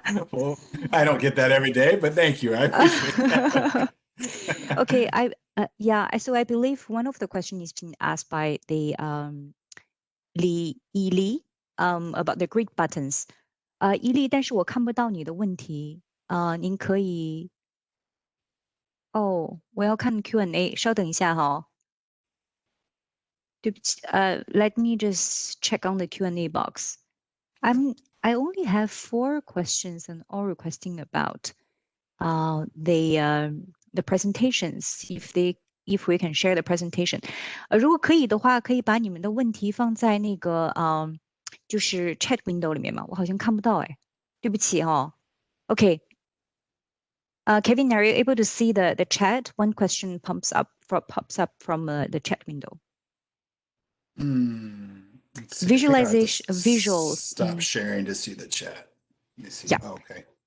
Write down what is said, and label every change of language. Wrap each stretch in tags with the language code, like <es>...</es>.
<en>Well, I don't get that every day, but thank you. I appreciate that. Okay, so I believe one of the questions is being asked by the Li about the grid buttons.</en> <zh>伊利，但是我看不到你的问题。您可以我要看 Q&A，稍等一下哈。对不起，</zh> <en>let me just check on the Q&A box. I only have 4 questions and all requesting about the presentations. If we can share the presentation.</en> <zh>如果可以的话，可以把你们的问题放在那个就是 chat window 里面嘛，我好像看不到哎，对不起哦。</zh> <en>Okay. Kevin, are you able to see the chat? One question pops up from the chat window. Let's see. I think I have to Visualization, visuals. stop sharing to see the chat. Let me see. Yeah. Oh, okay.</en>